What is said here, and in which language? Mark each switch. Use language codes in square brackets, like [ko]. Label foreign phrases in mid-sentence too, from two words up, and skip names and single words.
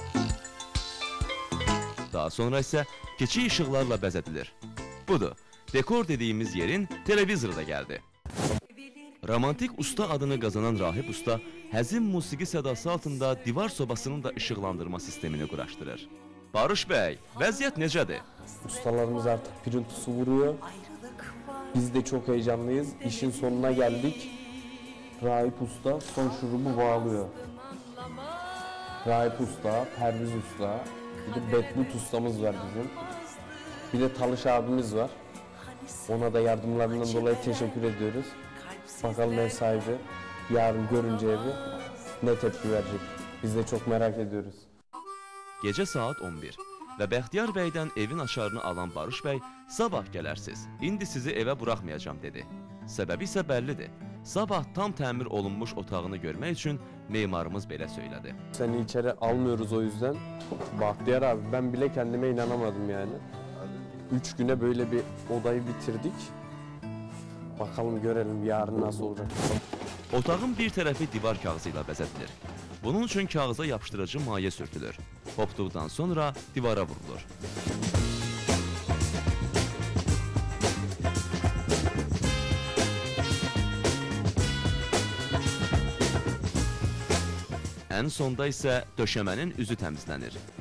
[az] Daha sonra isə keçik işıqlarla bəzədilir. Budur, dekor dediyimiz yerin televizoru da gəldi. Romantik usta adını qazanan Rahib usta həzin musiqi sədası altında divar sobasının da işıqlandırma sistemini quraşdırır. Barış bəy, vəziyyət necədir? [tr] Ustalarımız artık pürüntüsü vuruyor. Biz de çok heyecanlıyız. İşin sonuna geldik. Rahip Usta son şurubu bağlıyor. Rahip Usta, Perviz Usta, bir de Betlut Ustamız var bizim. Bir de Talış abimiz var. Ona da yardımlarından dolayı teşekkür ediyoruz. Bakalım ev sahibi yarın görünce evi ne tepki verecek. Biz de çok merak ediyoruz. [az] Gecə saat 11 və Bəxtiyar bəydən evin açarını alan Barış bəy sabah gələrsiz, indi sizi evə buraxmayacam dedi. Səbəbi isə bəllidir. Sabah tam təmir olunmuş otağını görmək üçün memarımız belə söylədi. [tr] Seni içeri almıyoruz o yüzden. Bahtiyar abi ben bile kendime inanamadım yani. 3 güne böyle bir odayı bitirdik. Bakalım görelim yarın nasıl olacak. [az] Otağın bir tərəfi divar kağızı ilə bəzədilir. Bunun üçün kağıza yapışdırıcı maye sürtülür. Qopduqdan sonra divara vurulur. Ən sonda isə döşəmənin üzü təmizlənir.